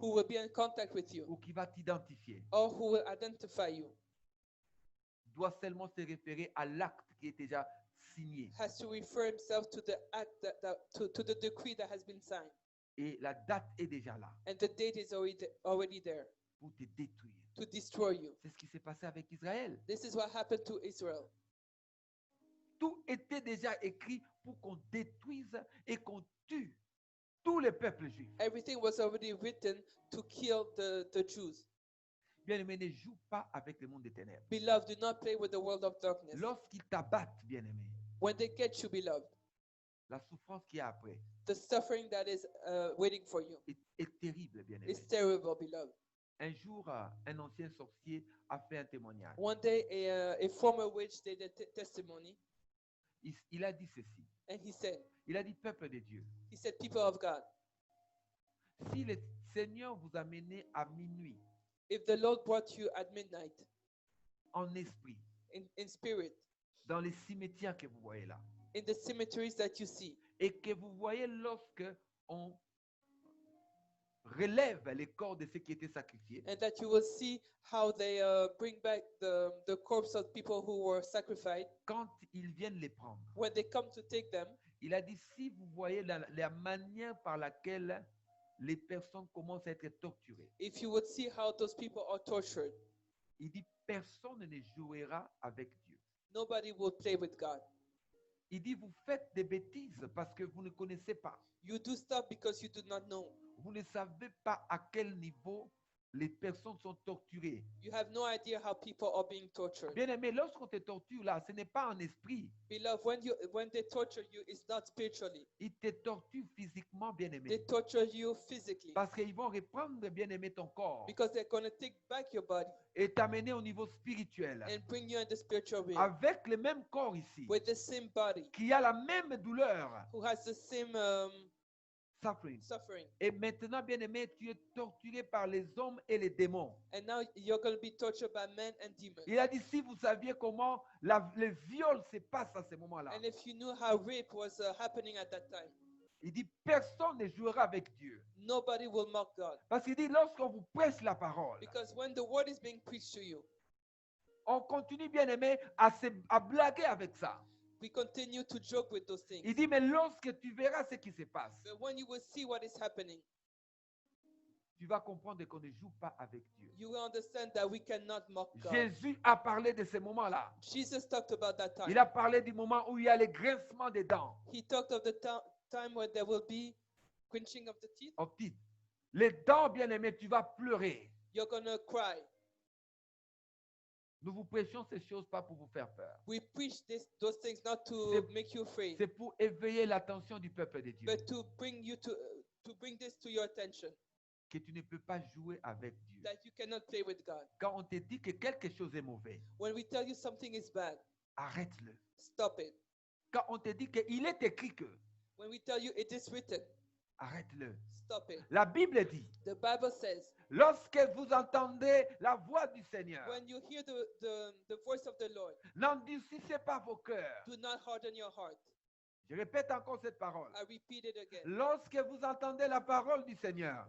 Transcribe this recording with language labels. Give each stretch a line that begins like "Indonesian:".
English: who will be in contact with you
French: ou qui va t'identifier
English: or who will identify you
French: doit seulement se référer à l'acte qui est déjà signé.
English: has to refer himself to the act to the decree that has been signed.
French: Et la date est déjà là
English: And the date is already there
French: pour te détruire.
English: to destroy you.
French: C'est ce qui s'est passé avec Israël.
English: This is what happened to Israel.
French: Tout était déjà écrit pour qu'on détruise et qu'on tue tous les peuples juifs.
English: Everything was already written to kill the Jews.
French: Bien-aimé, ne joue pas avec le monde des ténèbres.
English: Beloved, do not play with the world of darkness.
French: Lorsqu'ils t'abattent, bien-aimé,
English: When they get you, beloved,
French: la souffrance qu'il y a après
English: the suffering that is waiting for you
French: est terrible, bien-aimé.
English: is terrible, beloved.
French: Un jour, un ancien sorcier a fait un témoignage.
English: One day, a former witch did a testimony,
French: Il a dit ceci.
English: and he
French: Il a dit, peuple de Dieu,
English: said, people of God,
French: si le Seigneur vous a mené à minuit
English: if the Lord brought you at midnight
French: en esprit,
English: in spirit,
French: dans les cimetières que vous voyez là,
English: in the cemeteries that you see,
French: et que vous voyez lorsque on relève les corps de ceux qui étaient sacrifiés,
English: and that you will see how they bring back the corpse of people who were sacrificed,
French: quand ils viennent les prendre,
English: when they come to take them,
French: il a dit, si vous voyez la manière par laquelle les personnes commencent à être torturées,
English: if you would see how those people are tortured,
French: il dit, personne ne jouera avec Dieu.
English: nobody will play with God.
French: Il dit, vous faites des bêtises parce que vous ne connaissez pas.
English: You do stuff because you do not know.
French: Vous ne savez pas à quel niveau les personnes sont torturées.
English: You have no idea how people are being tortured.
French: Bien aimé, lorsqu'on te torture là, ce n'est pas en esprit.
English: Beloved, when they torture you, it's not spiritually.
French: Ils te torturent physiquement, bien
English: They
French: aimé.
English: torture you physically
French: Parce qu'ils vont reprendre, bien aimé, ton corps
English: because they're going to take back your body
French: et t'amener au niveau spirituel.
English: and bring you in the spiritual realm
French: Avec le même corps ici,
English: with the same body
French: qui a la même douleur,
English: who has the same suffering. suffering.
French: Et maintenant, bien aimé, tu es torturé par les hommes et les démons.
English: And now you're going to be tortured by men and demons.
French: Il a dit, si vous saviez comment le viol se passe à ce moment-là,
English: And if you knew how rape was happening at that time,
French: il dit, personne ne jouera avec Dieu.
English: nobody will mock God.
French: Parce qu'il dit, lorsqu'on vous prêche la parole,
English: Because when the word is being preached to you,
French: on continue, bien aimé, à blaguer avec ça.
English: we continue to joke with those things.
French: Il dit, mais lorsque tu verras ce qui se passe,
English: But when you will see what is happening,
French: tu vas comprendre qu'on ne joue pas avec Dieu.
English: you will understand that we cannot mock God.
French: Jésus a parlé de ce moment-là.
English: Jesus talked about that time.
French: Il a parlé du moment où il y a le grincement des dents.
English: He talked of the time when there will be clenching of the teeth.
French: Oh, petite. Les dents, bien aimé, tu vas pleurer.
English: You're going to cry.
French: Nous vous prêchons ces choses pas pour vous faire peur.
English: We preach those things not to
French: C'est-
English: make you afraid,
French: C'est pour éveiller l'attention du peuple de Dieu.
English: but to bring you to bring this to your attention,
French: Que tu ne peux pas jouer avec Dieu.
English: that you cannot play with God.
French: Quand on te dit que quelque chose est mauvais,
English: When we tell you something is bad,
French: arrête-le.
English: stop it.
French: Quand on te dit qu'il est écrit que,
English: When we tell you it is written,
French: arrête-le.
English: stop it.
French: La Bible dit,
English: The Bible says,
French: lorsque vous entendez la voix du Seigneur,
English: when you hear the voice of the Lord,
French: n'endurcissez pas vos cœurs.
English: do not harden your heart.
French: Je répète encore cette parole.
English: I repeat it again.
French: Lorsque vous entendez la parole du Seigneur,